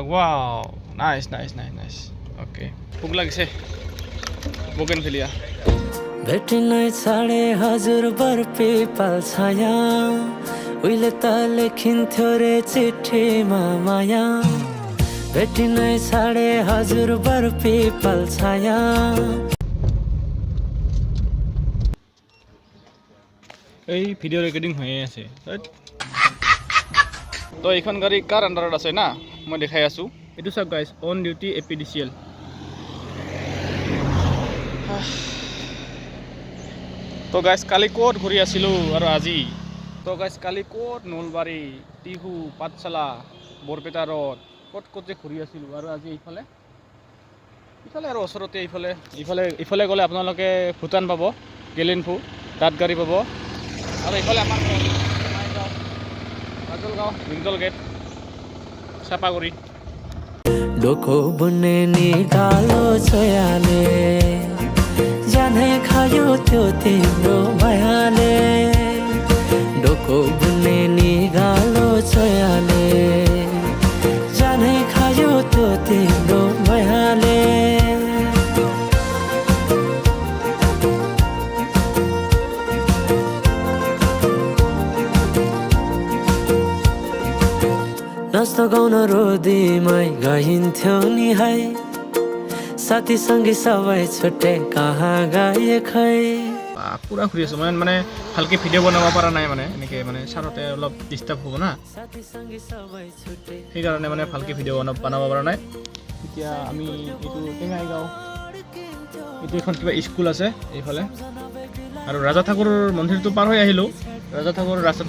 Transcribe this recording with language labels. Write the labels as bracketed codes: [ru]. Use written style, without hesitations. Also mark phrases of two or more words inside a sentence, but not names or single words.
[en] wow, nice. okay, [as] ভোক লাগিছে, [ne] बोगनविलिया। भेटी नै छाडे हजुर बर पेपाल छाया, उहिले त लेखिन्थ्यो रे चिठीमा माया। भेटी नै छाडे हजुर बर पेपाल छाया। [bn] এই [en] video recording [bn] হয়ে আছে। [as] তো এইখন গাড়ী কাৰ আণ্ডাৰত আছে না, মই দেখাই আছোঁ। এইটো চাওক গাইজ, [en] on duty [as] APDCL। তো গাইজ কালি ক'ত ঘূৰি আছিলোঁ আৰু আজি। তো গাইজ কালি ক'ত নলবাৰী, টিহু, পাঠশালা, বৰপেটা ৰোড, ক'ত যে ঘূৰি আছিলোঁ, আৰু আজি ইফালে আৰু ওচৰতে ইফালে গ'লে আপোনালোকে ভূটান পাব, গেলেনফু, তাত গাড়ী পাব। আৰু ইফালে আমাৰ মাজলগাঁও, বিংটল গেট, চাপাগুৰি। [ne] डोको बुने निकालो छोयाले, जाने खायो त्यो तिम्रो मायाले। डोको बुने निकालो छोयाले, जाने खायो त्यो तिम्रो मायाले। नाच्न गाउन रोदीमै गइन्थ्यो नि है, साथीसँगै सबै छुट्टे कहाँ गए खै। [as] পুৰা ঘূৰি আছোঁ মানে ভালকৈ ভিডিঅ' বনাব পৰা নাই, মানে এনেকৈ মানে ছাৰতে অলপ ডিষ্টাৰ্ব হ'ব না, সেইকাৰণে মানে ভালকৈ ভিডিঅ' বনাব পৰা নাই। এতিয়া আমি এইটো টেঙাইগাঁও এইটো এখন কিবা স্কুল আছে এইফালে আৰু ৰাজা ঠাকুৰৰ মন্দিৰটো পাৰ হৈ আহিলোঁ ৰাজা ঠাকুৰৰ ৰাস্তাটো